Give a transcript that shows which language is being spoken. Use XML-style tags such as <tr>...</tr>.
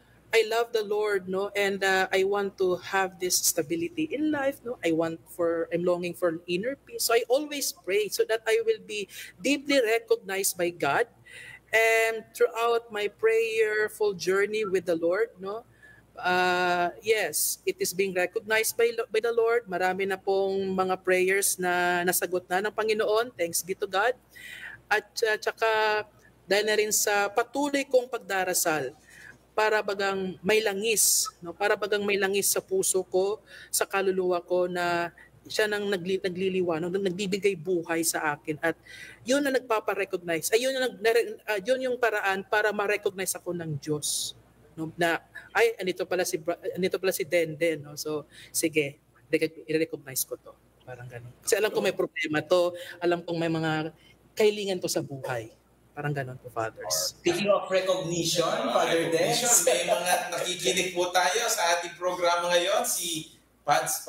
<en>I love the Lord, no, and I want to have this stability in life, no. I'm longing for an inner peace. So I always pray so that I will be deeply recognized by God, and throughout my prayerful journey with the Lord, no. Yes, it is being recognized by the Lord.</en> <tl>Marami na pong mga prayers na nasagot na ng Panginoon.</tl> <en>Thanks be to God.</en> <tl>At tsaka dahil na rin sa patuloy kong pagdarasal, para bagang may langis, no? Para bagang may langis sa puso ko, sa kaluluwa ko na siya nang nagliliwanag, nagbibigay buhay sa akin, at yun na nagpapa-recognize. Ayun yun yung paraan para ma-recognize ako ng Diyos, no? Na ay anito pala si Denden, no? So sige, i-recognize ko to. Parang ganun. Kasi alam ko may problema to, alam kong may mga kahilingan to sa buhay. Parang ganun po, fathers.</tl> <en>Speaking of recognition, Father Dex.</en> <tl>May mga nakikinig po tayo sa ating programa ngayon, si Pads.</tl>